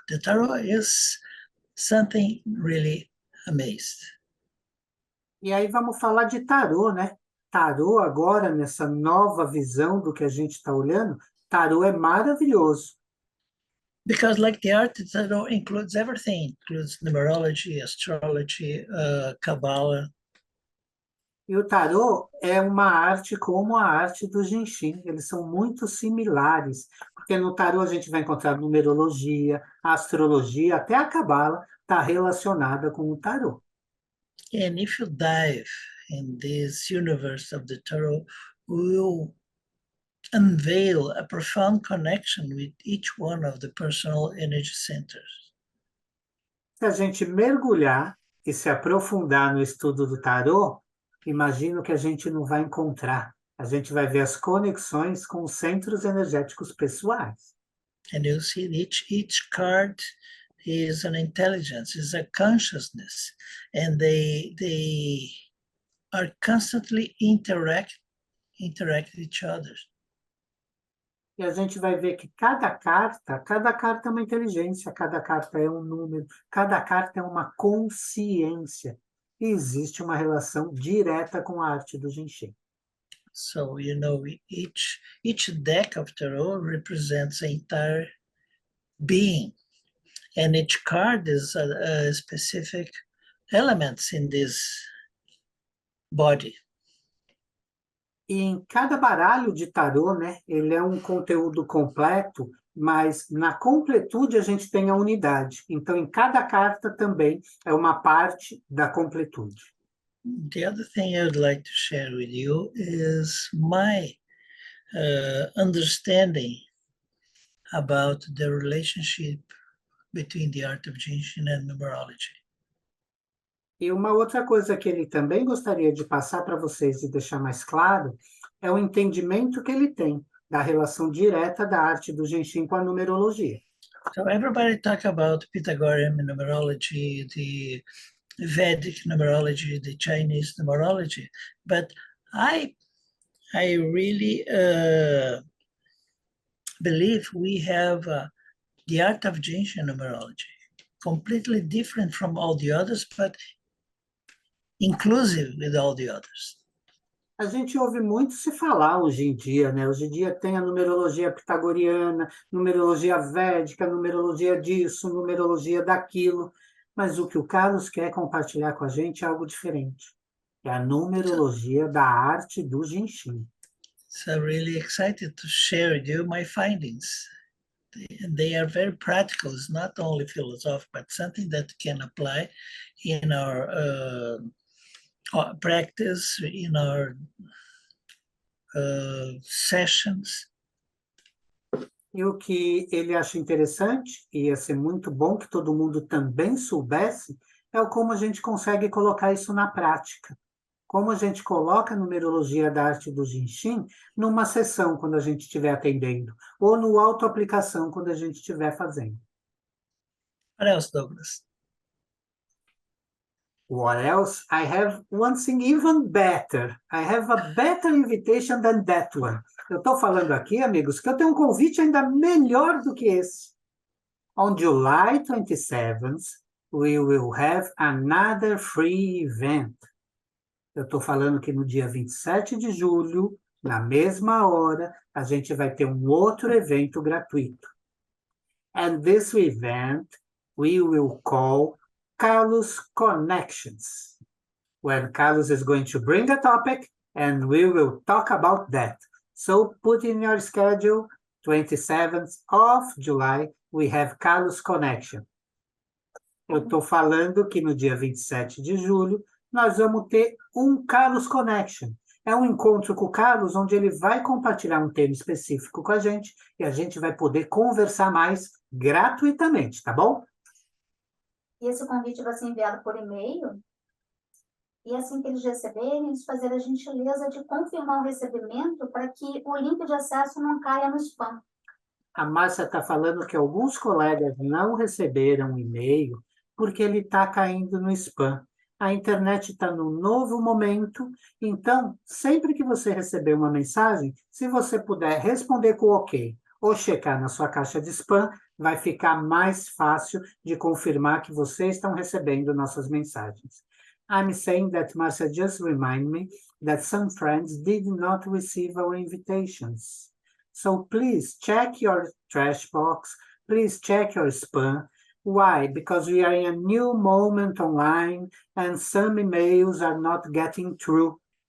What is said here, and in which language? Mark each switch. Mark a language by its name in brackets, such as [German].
[English] The tarot is something really amazing. [Portuguese] E aí vamos falar de tarô, né? Tarô agora, nessa nova visão do que a gente está olhando, tarô é maravilhoso. [English] Because like the art, the tarot includes everything. Includes numerology, astrology, Kabbalah. [Portuguese] E o tarô é uma arte como a arte do Jinshin. Eles são muito similares, porque no tarô a gente vai encontrar numerologia, astrologia, até a Kabbalah está relacionada com o tarô. [English] And if you dive in this universe of the tarot, we will unveil a profound connection with each one of the personal energy centers. [Portuguese] Se a gente mergulhar e se aprofundar no estudo do tarô, imagino que a gente não vai encontrar. A gente vai ver as conexões com os centros energéticos pessoais. [English] And you see each card is an intelligence, is a consciousness, and they are constantly interact with each other. [Portuguese] E a gente vai ver que cada carta é uma inteligência, cada carta é um número, cada carta é uma consciência. E existe uma relação direta com a arte do Jinxing. [English] So, you know, each deck of tarot represents an entire being, and each card is a specific elements in this body. [Portuguese] E em cada baralho de tarô, né, ele é um conteúdo completo, mas na completude a gente tem a unidade. Então, em cada carta também é uma parte da completude. [English] The other thing I would like to share with you is my understanding about the relationship between the art of Jinxing and numerology. [Portuguese] E uma outra coisa que ele também gostaria de passar para vocês e deixar mais claro é o entendimento que ele tem da relação direta da arte do Jinxing com a numerologia. [English] So everybody talk about Pythagorean numerology, the Vedic numerology, the Chinese numerology, but I really believe we have the art of Jinxing numerology, completely different from all the others, but inclusive with all the others. [Portuguese] A gente ouve muito se falar hoje em dia, né? Hoje em dia tem a numerologia pitagoriana, numerologia védica, numerologia disso, numerologia daquilo, mas o que o Carlos quer compartilhar com a gente é algo diferente. É a numerologia da arte do Jinxing. [English] So really excited to share with you my findings. They are very practical. It's not only philosophical, but something that can apply in our practice, in our sessions. [Portuguese] E o que ele acha interessante, e ia ser muito bom que todo mundo também soubesse, é o como a gente consegue colocar isso na prática. Como a gente coloca a numerologia da arte do Jinxing numa sessão, quando a gente estiver atendendo, ou no autoaplicação, quando a gente estiver fazendo. [English] What else, Douglas? What else? I have one thing even better. I have a better invitation than that one. [Portuguese] Eu estou falando aqui, amigos, que eu tenho um convite ainda melhor do que esse. [English] On July 27th, we will have another free event. [Portuguese] Eu estou falando que no dia 27 de julho, na mesma hora, a gente vai ter um outro evento gratuito. [English] And this event we will call Carlos Connections, when Carlos is going to bring a topic and we will talk about that. So put in your schedule, 27th of July, we have Carlos Connection. [Portuguese] Eu estou falando que no dia 27 de julho, nós vamos ter um Carlos Connection. É um encontro com o Carlos, onde ele vai compartilhar um tema específico com a gente e a gente vai poder conversar mais gratuitamente, tá bom? E esse convite vai ser enviado por e-mail. E assim que eles receberem, eles fazerem a gentileza de confirmar o recebimento para que o link de acesso não caia no spam. A Márcia está falando que alguns colegas não receberam o e-mail porque ele está caindo no spam. A internet está num novo momento, então, sempre que você receber uma mensagem, se você puder responder com OK ou checar na sua caixa de spam, vai ficar mais fácil de confirmar que vocês estão recebendo nossas mensagens. [English] I'm saying that Marcia just remind me that some friends did not receive our invitations. So please check your trash box, please check your spam. Why? Because we are in a new moment online and some emails are not getting through.